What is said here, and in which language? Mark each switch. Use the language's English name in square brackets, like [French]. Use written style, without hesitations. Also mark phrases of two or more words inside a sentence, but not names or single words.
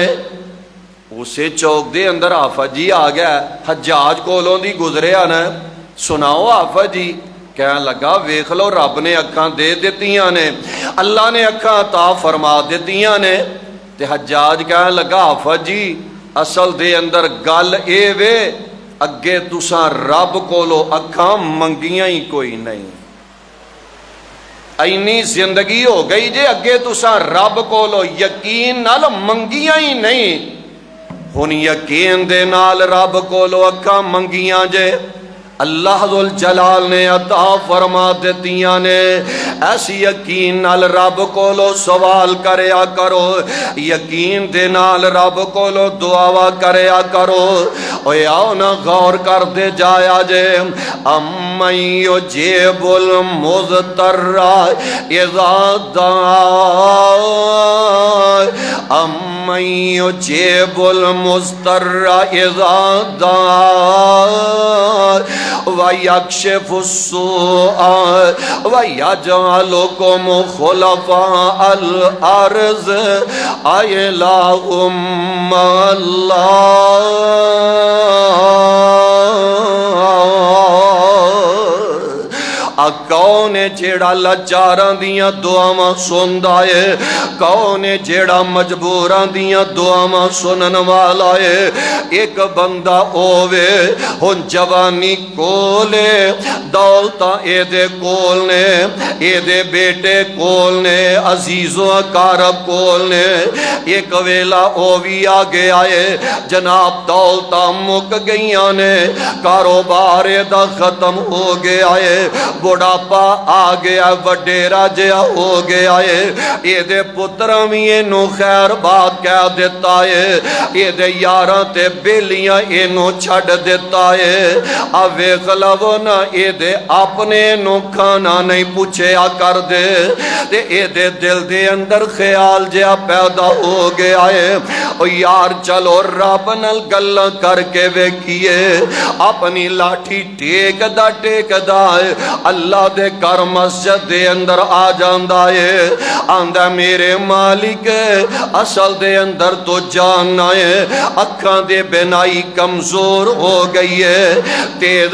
[Punjabi] اسے چوک دے اندر آفت جی آ گیا، حجاج کولوں دی گزریا نا، سناؤ آفت جی۔ کہنے لگا ویکھ لو رب نے اکھاں دے دیتیاں نے، اللہ نے اکھاں عطا فرما دیتیاں نے۔ تے حجاج کہنے لگا آفت جی اصل دے اندر گل اے وے اگے تساں رب کولو اکھاں منگیاں ہی کوئی نہیں، اینی زندگی ہو گئی جے اگے تساں رب کولو یقین نال منگیاں ہی نہیں، ہن یقین دے نال رب کولو اکھاں منگیاں جے اللہ ذو الجلال نے عطا فرما دیتیاں نے۔ ایسی یقین نال رب کولو سوال کریا کرو، یقین دے نال رب کولو دعا کریا کرو۔ اوے آؤ نا غور کر دے جایا جے، [Arabic] امن یجیب المضطر اذا دعا، امن یجیب المضطر اذا دعا وَيَكْشِفُ السُّوءَ وَيَجْعَلُكُمْ خُلَفَاءَ الْأَرْضِ أَإِلَٰهٌ مَّعَ [Punjabi] کون ہے جیڑا لاچاراں دیاں دعاواں سندا ہے، کون ہے جیڑا مجبوراں دیاں دعاواں سنن والا ہے۔ ایک بندہ ہووے ہن جوانی کولے، دولتاں اے دے کول نے، اے دے بیٹے کول نے، عزیز و اقارب کول نے، ایک ویلا او بھی آگے آئے جناب دولتاں مک گئیاں نے، کاروبار دا ختم ہو گیا ہے، بڑھاپا آ گیا، وڈیرا جہا ہو گیا ہے، یہ دے پتراں بھی اینو خیر بات کہہ دیتا ہے، یہ دے یاراں تے بیلیاں اینو چھڑ دیتا ہے۔ اب ویکھ لو نا یہ دے اپنے نو کھانا نہیں پوچھیا کر دے، تے یہ دے دل دے اندر خیال جہا پیدا ہو گیا ہے، او یار چلو رب نال گلاں کر کے ویکھیے، اپنی لاٹھی ٹیک دا ہے، اللہ دے کر مسجد دے اندر آ جاندا ہے، آندا میرے مالک اصل دے اندر تو جاننا ہے، اکھاں دے بینائی کمزور ہو گئی ہے، تیز